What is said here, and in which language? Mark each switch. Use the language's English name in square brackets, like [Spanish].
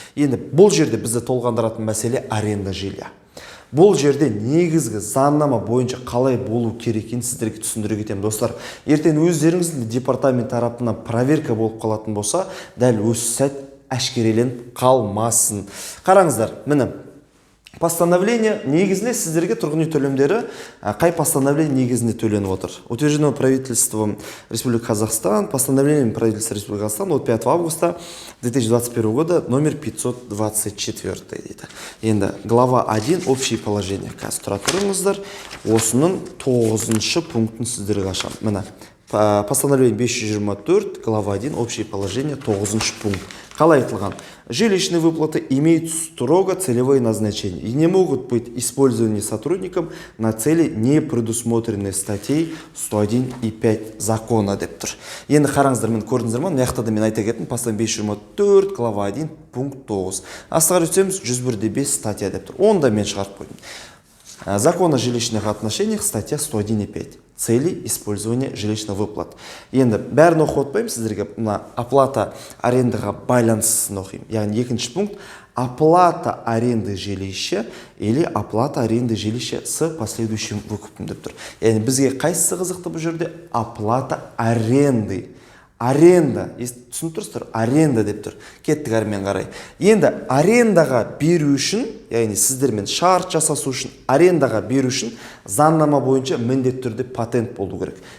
[Kazakh] Енді бұл жерде бізді толғандыратын мәселе [Russian] аренда жилья. [Kazakh] Бұл жерде негізгі заңнама бойынша қалай болу керекін сіздерге түсіндіре кетемін. Достар, ертең өздеріңіздің департамент тарапынан проверка болып қалатын болса, дәл осы сәт әшкереленіп қалмасын. Қараңыздар, міне постановление негізінде сіздерге тұрғын үй төлемдері қай постановление негізінде төленіп отыр. [Russian] Утверждено правительством Республики Казахстан, постановлением правительства Республики Казахстан от 5 августа 2021 года номер 524 дейді. [Kazakh] Енді [Russian] глава 1 общие положения. [Kazakh] Қазір тұра тұрыңыздар. Осының 9-шы пунктын сіздерге ашам. Міне постановление 524, [Russian] глава 1 общие положения, [Kazakh] 9-шы пункт. Қалай айтылған? [Russian] Жилищные выплаты имеют строго целевое назначение и не могут быть использованы сотрудником на цели, не предусмотренные статьей 101 и 5 закона [Kazakh] деп тұр. Енді қараңыздар, мен көрдіңіздер ме? Мына мен айта кеттім, постановление 524, [Russian] глава 1, пункт 9. [Kazakh] Астыға өтсеміз 101-5 статья деп тұр. Оны да мен шығарып қойдым. [Russian] Закон о жилищных отношениях, статья 101 и 5. Цели использования жилищных выплат. [Kazakh] Енді бәрін оқып отпаймын сіздерге, оплата арендаға байланысын оқимын. Яғни екінші пункт, [Russian] оплата аренды жилища или оплата аренды жилища с последующим выкупом [Kazakh] деп тұр. Яғни бізге қайсысы қызықты бұл жерде? [Russian] Оплата аренды. [Kazakh] Аренда, түсініп тұрсыздар, аренда деп тұр. Кеттік әрмен қарай. Енді арендаға беру үшін, яғни сіздермен шарт жасасу үшін, арендаға беру үшін заңнама бойынша міндетті түрде патент болу керек.